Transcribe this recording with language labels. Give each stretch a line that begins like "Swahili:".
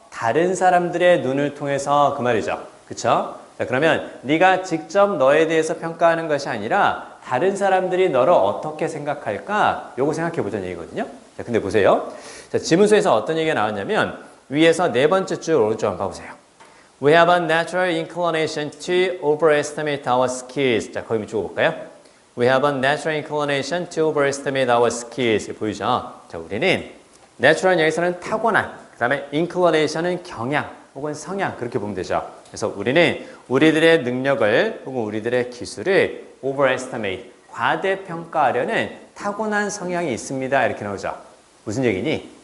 Korean: 다른 사람들의 눈을 통해서 그 말이죠. 그쵸? 자, 그러면 네가 직접 너에 대해서 평가하는 것이 아니라 다른 사람들이 너를 어떻게 생각할까? 요거 생각해보자는 얘기거든요. 자, 근데 보세요. 자, 지문서에서 어떤 얘기가 나왔냐면 위에서 네 번째 줄 오른쪽 한번 봐보세요.
English: We have a natural inclination to overestimate our skills.
Korean: 자, 거기 밑줄 볼까요?
English: We have a natural inclination to overestimate our skills.
Korean: 보이죠? 자, 우리는 natural 여기서는 타고난, 그 다음에 inclination은 경향 혹은 성향 그렇게 보면 되죠. 그래서 우리는 우리들의 능력을 혹은 우리들의 기술을 overestimate 과대평가하려는 타고난 성향이 있습니다. 이렇게 나오죠. 무슨 얘기니?